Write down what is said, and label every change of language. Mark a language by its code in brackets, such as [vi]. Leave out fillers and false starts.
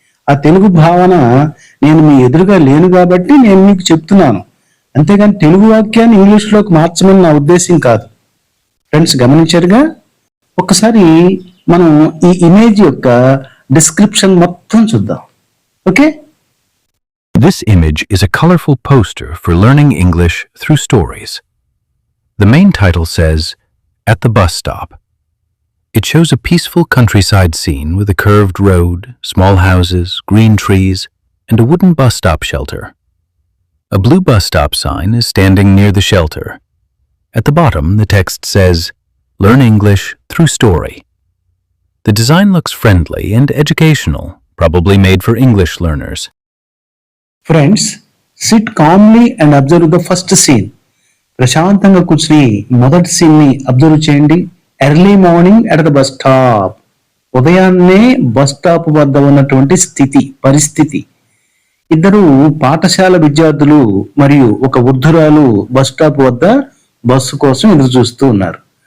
[te] ఆ తెలుగు భావన నేను మీ ఎదురుగా లేను కాబట్టి నేను మీకు చెప్తున్నాను. అంతేగాని తెలుగు వాక్యాన్ని ఇంగ్లీష్ లోకి మార్చమని నా ఉద్దేశం కాదు. ఫ్రెండ్స్ గమనించారుగా? ఒక్కసారి మనం ఈ ఇమేజ్ యొక్క డిస్క్రిప్షన్ మొత్తం చూద్దాం. Okay? [en] This image is a colorful poster for learning English through stories. The main title says, At the Bus Stop. It shows a peaceful countryside scene with a curved road, small houses, green trees, and a wooden bus stop shelter. A blue bus stop sign is standing near the shelter. At the bottom, the text says, Learn English through story. The design looks friendly and educational, probably made for English learners. Friends, sit calmly and observe the first scene. [te] ప్రశాంతంగా కూర్చుని మొదటి scene ని observe చేయండి. [en] Early morning at the bus stop. [te] ఉదయాన్నే bus stop వద్ద ఉన్నటువంటి పరిస్థితి. ఇద్దరు పాఠశాల విద్యార్థులు మరియు ఒక వృద్ధురాలు బస్ స్టాప్ వద్ద బస్సు కోసం ఎదురు చూస్తూ ఉన్నారు.